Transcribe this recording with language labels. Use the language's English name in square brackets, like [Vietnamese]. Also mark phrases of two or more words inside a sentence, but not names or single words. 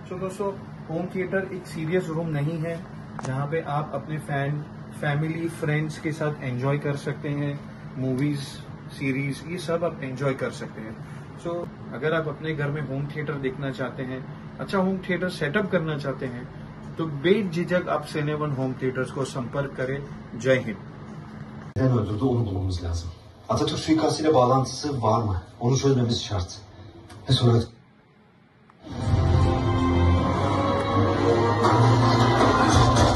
[Hindi] तो दोस्तों, [English] home theater [Hindi] एक [English] serious room [Hindi] नहीं है जहां पे आप अपने [English] family friends [Hindi] के साथ एंजॉय कर सकते हैं। मूवीज, सीरीज, ये सब आप एंजॉय कर सकते हैं। सो अगर आप अपने घर में [English] home theater [Hindi] देखना चाहते हैं, अच्छा [English] home theater setup [Hindi] करना चाहते हैं, तो बेझिझक आप सिनेवन होम थिएटर्स को संपर्क करें। जय हिंद। [Turkish] Neden öldürdü onu bulmamız lazım. Atatürk suikastıyla bağlantısı var mı? Onu çözmemiz şart. Ve sonra...